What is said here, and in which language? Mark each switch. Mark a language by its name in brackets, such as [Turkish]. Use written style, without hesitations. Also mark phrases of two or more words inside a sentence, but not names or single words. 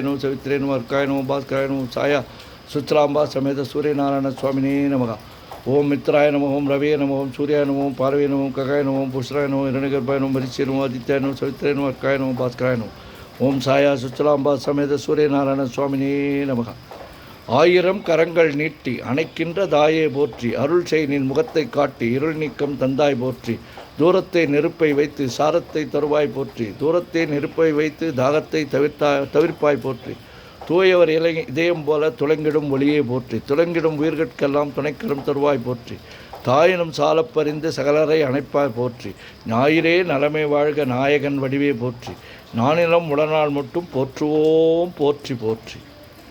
[Sanskrit] नमः सवित्रे नमः अर्काय नमः भास्कराय नमः छाया सुचलांबा समेत सूर्यनारायण स्वामिने नमः ओम मित्राय नमः ओम रवे नमः ओम सूर्याय नमः ओम पार्वे नमः ओम खगाय नमः ओम भूषणाय नमः हिरण्यगर्भाय नमः मरीचे नमः आदित्याय नमः सवित्रे नमः अर्काय नमः भास्कराय नमः ओम छाया सुचलांबा समेत सूर्यनारायण स्वामिने नमः [Tamil] ஆயிரம் கரங்கள் நீட்டி அணைக்கின்ற தாயே போற்றி அருள் செய் நின் முகத்தை காட்டி இருள் நீக்கம் தந்தாய் போற்றி தூரத்தை நெருப்பை வைத்து சாரத்தை தருவாய் போற்றி தூரத்தை நெருப்பை வைத்து தாகத்தை தவிர்ப்பாய் போற்றி தூயவர் இதயம் போல துளங்கிடும் ஒளியே போற்றி துளங்கிடும் உயிர்கட்கெல்லாம் துணைக்கரம் தருவாய் போற்றி தாயினும் சாலப்பறிந்து சகலரை அணைப்பாய் போற்றி ஞாயிறே நலமே வாழ்க நாயகன் வடிவே போற்றி நானிலம் உடனாள் மட்டும் போற்றுவோம் போற்றி போற்றி.